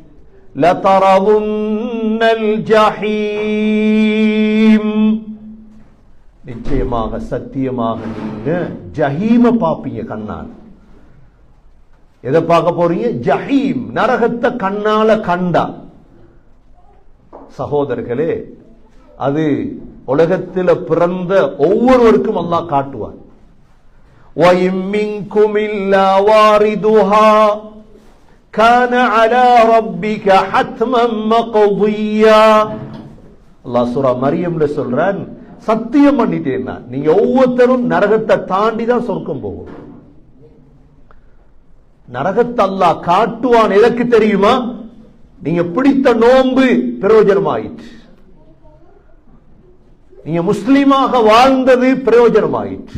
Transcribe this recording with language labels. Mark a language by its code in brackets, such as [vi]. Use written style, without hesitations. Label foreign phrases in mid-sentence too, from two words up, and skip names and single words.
[ar] لترون الجحيم, [ta] நிச்சயமாக சத்தியமாக நீங்க ஜஹீம பாப்பீங்க கண்ணால. எதை பார்க்க போறீங்க? ஜஹீம், நரகத்தை கண்ணால கண்டா. சகோதரர்களே, அது உலகத்தில் பிறந்த ஒவ்வொருவருக்கும் அல்லாஹ் காட்டுவார். [ar] وَإِن مِّنكُمْ إِلَّا وَارِدُهَا كَانَ عَلَى رَبِّكَ حَتْمًا مَّقْضِيًّا. [ta] அல்லாஹ் சூரா மரியம்ல சொல்றான், சத்தியம் பண்ணிட்டேன் நான், நீங்க ஒவ்வொருத்தரும் நரகத்தை தாண்டி தான் சொர்க்கம் போகும். நரகத்தை அல்லாஹ் காட்டுவான். எதற்கு தெரியுமா? நீங்க பிடித்த நோன்பு பிரயோஜனமாயிற்று, நீங்க முஸ்லீமாக வாழ்ந்தது பிரயோஜனமாயிற்று.